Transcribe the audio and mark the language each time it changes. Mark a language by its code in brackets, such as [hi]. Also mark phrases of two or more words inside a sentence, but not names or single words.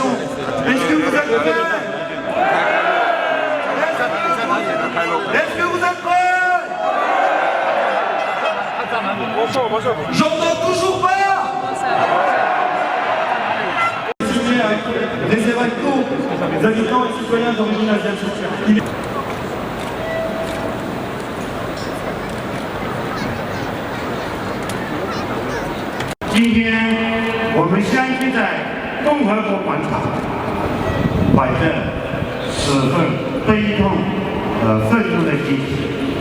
[fr] Est-ce que vous êtes prêts? Est-ce que vous êtes prêts? J'entends toujours pas. Les évacos, les habitants et citoyens d'origine asiatique. [zh] 今天我们相聚在共和国广场，怀着十分悲痛和愤怒的心情，